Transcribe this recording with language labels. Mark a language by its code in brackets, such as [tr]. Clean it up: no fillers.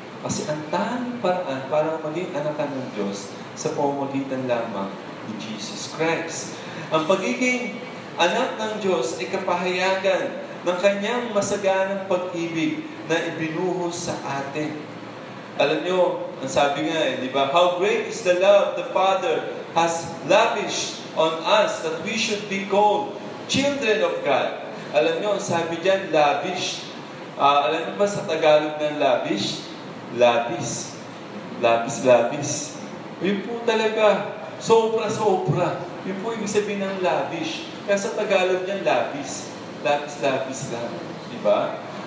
[tl] Kasi ang tanging paraan para maging anak ka ng Diyos sa pamamagitan lamang ni Jesus Christ. Ang pagiging anak ng Diyos ay kapahayagan ng kanyang masaganang pag-ibig na ibinuhos sa atin. Alam nyo, ang sabi nga di ba? [en] How great is the love the Father has lavished on us that we should be called children of God. [tl] Alam nyo, ang sabi dyan, lavish. Alam nyo ba sa Tagalog ng lavish? Labis. Labis. Yun po talaga, sobra-sobra. Yun po ibig sabihin ng lavish. Kaya sa Tagalog niyan, labis. Labis lang. Diba?